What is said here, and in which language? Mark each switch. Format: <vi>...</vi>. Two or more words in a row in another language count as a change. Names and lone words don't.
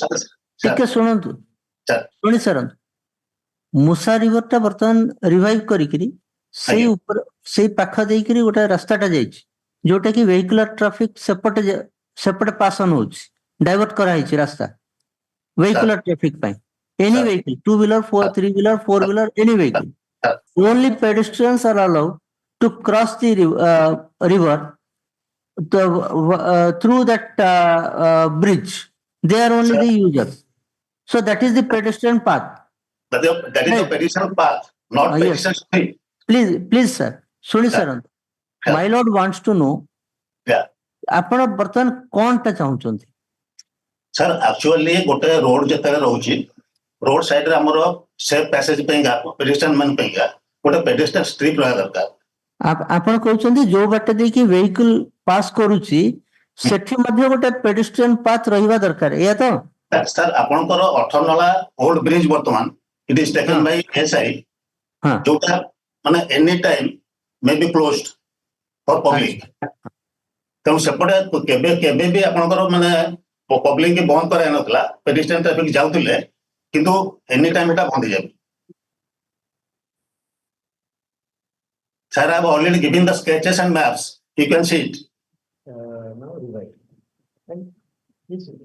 <or>ଟିକେ ଶୁଣନ୍ତୁ ଶୁଣି ସାରନ୍ତୁ। ମୁସା ରିଭର ଟା ବର୍ତ୍ତମାନ ରିଭାଇଭ କରିକିରି ସେଇ ଉପରେ ସେଇ ପାଖ ଦେଇକିରି ଗୋଟେ ରାସ୍ତାଟା ଯାଇଛି, ଯୋଉଟା କି</or> <en>vehicular traffic</en> <or>ସେପଟେ</or> <en>pass on</en> <or>ହଉଛି, ଡାଇଭର୍ଟ କରାହେଇଛି ରାସ୍ତା</or> <en>vehicular traffic</en> <or>ପାଇଁ।</or> <en>Any vehicle, 2-wheeler, 3-wheeler, 4-wheeler, any vehicle. Only pedestrians are allowed to cross the river through that bridge. They are only the users. So that is the pedestrian path. That is the pedestrian path, not pedestrian street. Please, sir. Shuni sir. My lord wants to know. Yeah.</en> <or>ଆପଣ ବର୍ତ୍ତମାନ କଣଟା ଚାହୁଁଛନ୍ତି?</or> <en>Sir, actually</en> <or>ଗୋଟେ ରୋଡ ଯେତେବେଳେ ରହୁଛି, ରୋଡ ସାଇଡରେ ଆମର</or> <en>safe passage</en> <or>ପାଇଁକା pedestrian ମାନ ପାଇଁକା ଗୋଟେ</or> <en>pedestrian strip</en> <or>ରହିବା ଦରକାର। ଆପଣ କହୁଛନ୍ତି ଯୋଉ ବାଟ ଦେଇକି ଭେହିକୁଲ ପାସ୍ କରୁଛି ସେଠି ମଧ୍ୟ ଗୋଟେ</or> <en>pedestrian path</en> <or>ରହିବା ଦରକାର, ଏଇଆ ତ? Sir, ଆପଣଙ୍କର ଅଠରନଳା ଓଲ୍ଡ ବ୍ରିଜ ବର୍ତ୍ତମାନ</or> <en>it is taken by SI,</en> <or>ଯୋଉଟା ମାନେ</or> <en>any time may be closed for public.</en> <or>ତେଣୁ ସେପଟେ କେବେ ବି ଆପଣଙ୍କର ମାନେ ପବ୍ଲିକ କି ବନ୍ଦ କରାଯାଇନଥିଲା,</or> <en>pedestrian traffic</en> <or>ଯାଉଥିଲେ, କିନ୍ତୁ</or> <en>any time</en> <or>এটা ବନ୍ଦ ହେଇଯାଏ।</or> <en>Sir, I have already given the sketches and maps. You can see it. Now revise. And this</en>